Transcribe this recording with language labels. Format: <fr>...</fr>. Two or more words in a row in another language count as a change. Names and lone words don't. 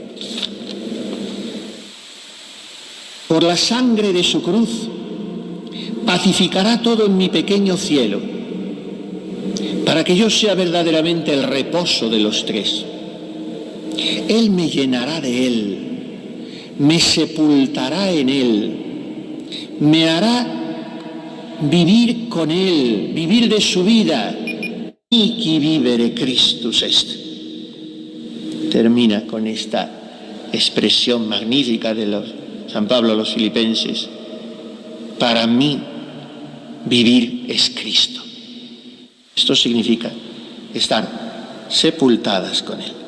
<es>Por la sangre de su cruz pacificará todo en mi pequeño cielo, para que yo sea verdaderamente el reposo de los tres. Él me llenará de Él, me sepultará en Él, me hará vivir con Él, vivir de su vida.</es> <la>Qui vivere Christus est.</la> <es>Termina con esta expresión magnífica de San Pablo a los filipenses: para mí vivir es Cristo. Esto significa estar sepultadas con Él.</es>